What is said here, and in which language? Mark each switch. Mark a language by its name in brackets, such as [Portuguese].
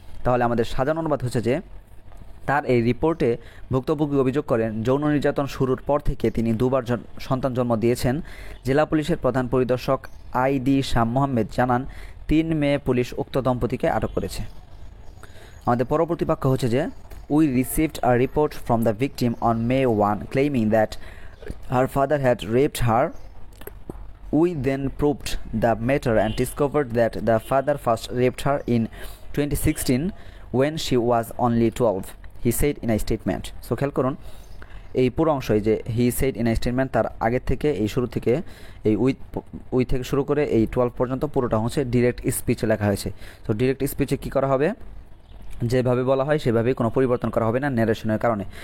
[Bangla] তাহলে আমাদের সাজানো অনুবাদ হচ্ছে যে তার এই রিপোর্টে ভুক্তভোগী অভিযোগ করেন যৌন নির্যাতন শুরুর পর থেকে তিনি 2বার সন্তান জন্ম দিয়েছেন। জেলা পুলিশের প্রধান পরিদর্শক আইডি শাহ মোহাম্মেদ জানান 3 মে পুলিশ উক্ত দম্পতিকে আটক করেছে। আমাদের পরবর্তী বাক্য হচ্ছে যে [English] we received a report from the victim on May 1 claiming that her father had raped her. We then probed the matter and discovered that the father first raped her in 2016 when she was only 12, he said in a statement. [Bangla] So খেয়াল করুন এই পুরো অংশই যে [English] he said in a statement, [Bangla] তার আগের থেকে এই শুরু থেকে এই উই থেকে শুরু করে এই 12 পর্যন্ত পুরোটা হচ্ছে ডিরেক্ট স্পিচে লেখা হয়েছে। তো ডিরেক্ট স্পিচে কী করা হবে, যেভাবে বলা হয় সেভাবেই কোনো পরিবর্তন করা হবে না ন্যারেশনের কারণে।